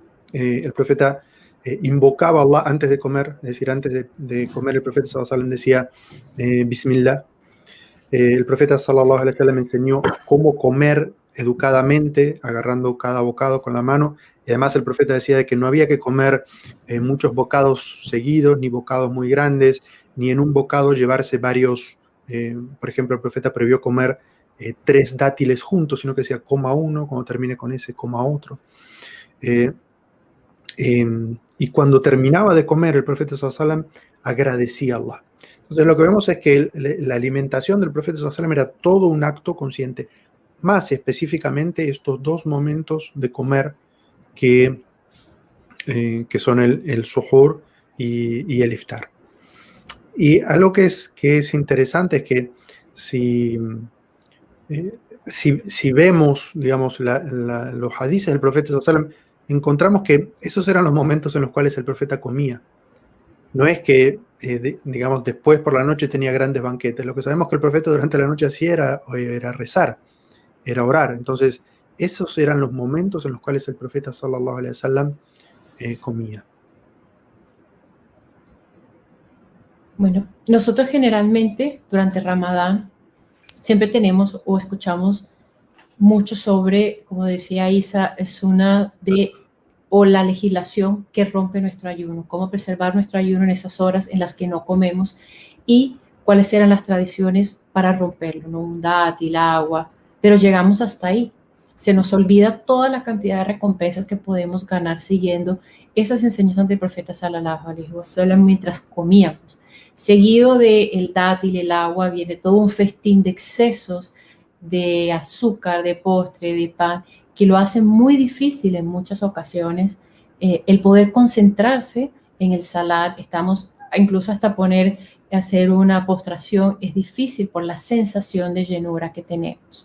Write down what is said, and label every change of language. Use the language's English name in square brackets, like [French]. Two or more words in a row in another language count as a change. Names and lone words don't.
[Spanish] el profeta invocaba a Allah antes de comer, es decir, antes de comer el profeta [Arabic] صلى الله عليه وسلم [Spanish] decía Bismillah. El profeta [Arabic] صلى الله عليه وسلم [Spanish] enseñó cómo comer educadamente, agarrando cada bocado con la mano. Y además el profeta decía de que no había que comer muchos bocados seguidos, ni bocados muy grandes, ni en un bocado llevarse varios. Por ejemplo, el profeta prohibió comer 3 dátiles juntos, sino que decía coma uno, cuando termine con ese, coma otro. Y cuando terminaba de comer, el profeta [Arabic] صلى الله عليه وسلم [Spanish] agradecía a Allah. Entonces lo que vemos es que la alimentación del profeta [Arabic] صلى الله عليه وسلم [Spanish] era todo un acto consciente, más específicamente estos 2 momentos de comer que son el suhoor y el iftar. Y algo que es interesante es que si vemos, digamos, los hadices del profeta [Arabic] صلى الله عليه وسلم, [Spanish] encontramos que esos eran los momentos en los cuales el profeta comía. No es que, digamos, después por la noche tenía grandes banquetes. Lo que sabemos que el profeta durante la noche hacía era rezar, era orar. Entonces, esos eran los momentos en los cuales el profeta [Arabic] صلى الله عليه وسلم [Spanish] comía. Bueno, nosotros generalmente durante Ramadán siempre tenemos o escuchamos mucho sobre, como decía Isa, o la legislación que rompe nuestro ayuno, cómo preservar nuestro ayuno en esas horas en las que no comemos y cuáles eran las tradiciones para romperlo, ¿no? Un dátil, agua, pero llegamos hasta ahí. Se nos olvida toda la cantidad de recompensas que podemos ganar siguiendo esas enseñanzas del profeta [Arabic] صلى الله عليه وسلم [Spanish] mientras comíamos. Seguido del dátil, el agua, viene todo un festín de excesos de azúcar, de postre, de pan, que lo hace muy difícil en muchas ocasiones el poder concentrarse en el salar. Estamos incluso hasta hacer una postración, es difícil por la sensación de llenura que tenemos.